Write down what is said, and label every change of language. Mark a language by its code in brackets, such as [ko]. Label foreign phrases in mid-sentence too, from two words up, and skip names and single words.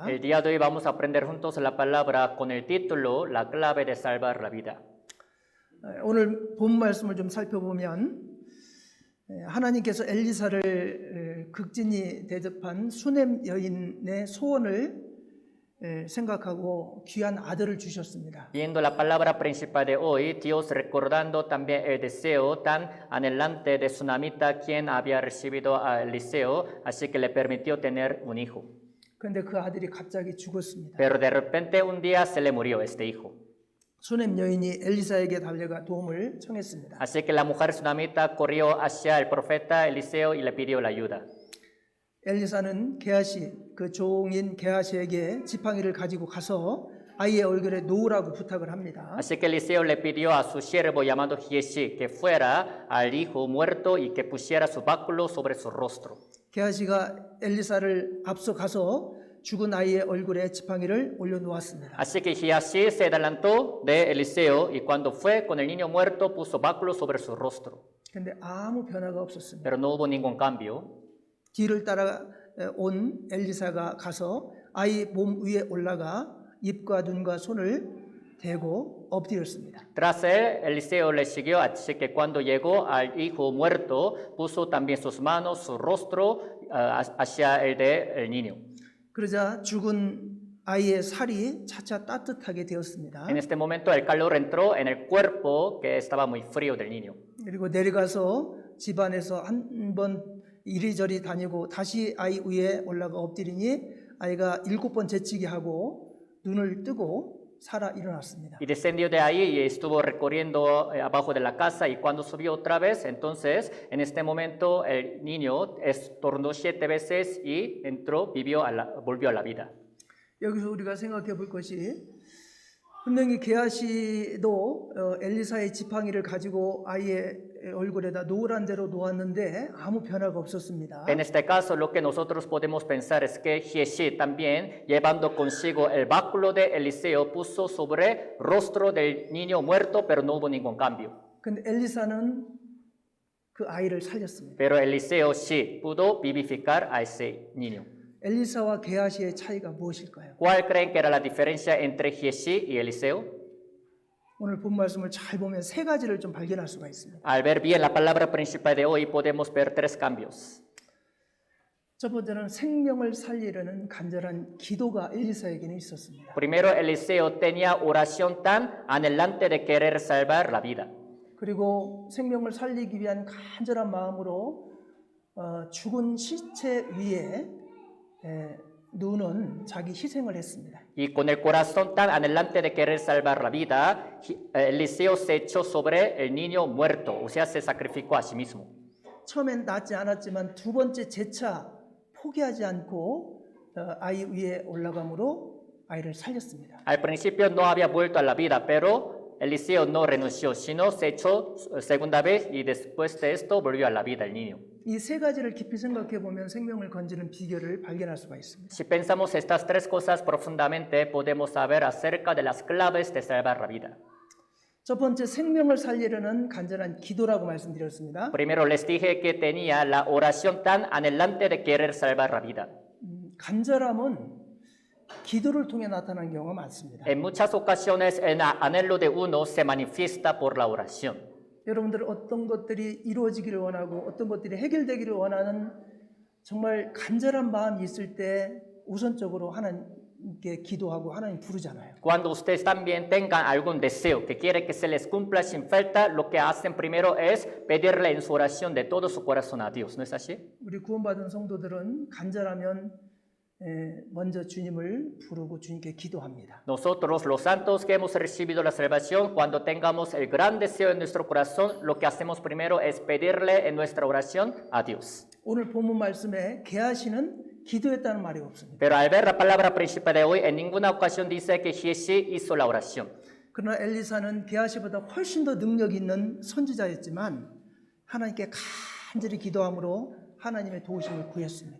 [es] El día de hoy vamos a aprender juntos la palabra con el título La clave de salvar la vida. [ko] 오늘 본 말씀을 좀 살펴보면 하나님께서 엘리사를 극진히 대접한 수넴 여인의 소원을 생각하고 귀한 아들을 주셨습니다. [es] Viendo la palabra principal de hoy, Dios recordando también el deseo tan anhelante de Tsunamita, quien había recibido a Eliseo, así que le permitió tener un hijo. [ko] 그런데 그 아들이 갑자기 죽었습니다. [es] Pero de repente un día se le murió este hijo. [ko] 수넴 여인이 엘리사에게 달려가 도움을 청했습니다. [es] Así que la mujer Tsunamita corrió hacia el profeta Eliseo y le pidió la ayuda. [ko] 엘리사는 게하시 그 종인 게하시에게 지팡이를 가지고 가서 아이의 얼굴에 놓으라고 부탁을 합니다. [es] Así que Eliseo le pidió a su siervo llamado Giesi que fuera al hijo muerto y que pusiera su báculo sobre su rostro. [ko] 게하시가 엘리사를 앞서 가서 죽은 아이의 얼굴에 지팡이를 올려놓았습니다. [es] Así que Giesi se adelantó de Eliseo y cuando fue con el niño muerto puso báculo sobre su rostro. [ko] 그런데 아무 변화가 없었습니다. [es] Pero no hubo ningún cambio. [ko] 뒤를 따라 온 엘리사가 가서 아이 몸 위에 올라가 입과 눈과 손을 대고 엎드렸습니다. [es] Tras él, Eliseo le siguió, así que cuando llegó al hijo muerto, puso también sus manos, su rostro hacia el del niño. [ko] 그러자 죽은 아이의 살이 차차 따뜻하게 되었습니다. [es] En este momento el calor entró en el cuerpo que estaba muy frío del niño. [ko] 그리고 내려가서 집안에서 한 번 이리저리 다니고 다시 아이 위에 올라가 엎드리니 아이가 7번 재치기 하고 눈을 뜨고 살아 일어났습니다. [es] Y descendió de ahí y estuvo recorriendo abajo de la casa y cuando subió otra vez, entonces en este momento el niño estornudó 7 veces y entró, volvió a la vida. [ko] 여기서 우리가 생각해 볼 것이 분명히 게하시도 엘리사의 지팡이를 가지고 아이의 얼굴에다 놓으란 대로 놓았는데 아무 변화가 없었습니다. [es] En este caso, lo que nosotros podemos pensar es que Giesi también, llevando consigo el báculo de Eliseo, puso sobre rostro del niño muerto, pero no hubo ningún cambio. [ko] 근데 엘리사는 그 아이를 살렸습니다. [es] Pero Eliseo sí pudo vivificar a ese niño. [ko] 엘리사와 게하시의 차이가 무엇일까요? [es] ¿Cuál creen que era la diferencia entre Giesi y Eliseo? [ko] 오늘 본 말씀을 잘 보면 세 가지를 좀 발견할 수가 있습니다. [es] Al ver bien la palabra principal de hoy, podemos ver 3 cambios. [ko] 첫 번째는 생명을 살리려는 간절한 기도가 엘리사에게는 있었습니다. [es] Primero, Eliseo tenía oración tan anhelante de querer salvar la vida. [ko] 그리고 생명을 살리기 위한 간절한 마음으로 죽은 시체 위에 누는 자기 희생을 했습니다. [es] Y con el corazón tan anhelante de querer salvar la vida, Eliseo se echó sobre el niño muerto, o sea, se sacrificó a sí mismo. [ko] 처음엔 낫지 않았지만 두 번째 재차 포기하지 않고 아이 위에 올라감으로 아이를 살렸습니다. [es] Al principio no había vuelto a la vida, pero Eliseo no renunció, sino se echó segunda vez y después de esto volvió a la vida el niño. [ko] 이 세 가지를 깊이 생각해 보면 생명을 건지는 비결을 발견할 수가 있습니다. [es] Si pensamos estas 3 cosas profundamente, podemos saber acerca de las claves de salvar la vida. [ko] 첫 번째 생명을 살리려는 간절한 기도라고 말씀드렸습니다. [es] Primero les dije que tenía la oración tan anhelante de querer salvar la vida. [ko] 간절함은 기도를 통해 나타나는 경우가 많습니다. [es] En muchas ocasiones el anhelo de uno se manifiesta por la oración. [ko] 여러분들 어떤 것들이 이루어지기를 원하고 어떤 것들이 해결되기를 원하는 정말 간절한 마음이 있을 때 우선적으로 하나님께 기도하고 하나님 부르잖아요. [es] Cuando ustedes también tengan algún deseo que quiere que se les cumpla sin falta, lo que hacen primero es pedirle en su oración de todo su corazón a Dios, ¿no es así? [ko] 우리 구원받은 성도들은 간절하면 먼저 주님을 부르고 주님께 기도합니다. [es] Nosotros, los santos que hemos recibido la salvación, cuando tengamos el gran deseo en nuestro corazón, lo que hacemos primero es pedirle en nuestra oración a Dios. [ko] 오늘 본문 말씀에 게하시는 기도했다는 말이 없습니다. [es] Pero al ver la palabra principal de hoy, en ninguna ocasión dice que Giesi hizo la oración. [ko] 그러나 엘리사는 게하시보다 훨씬 더 능력 있는 선지자였지만 하나님께 간절히 기도함으로 하나님의 도우심을 구했습니다.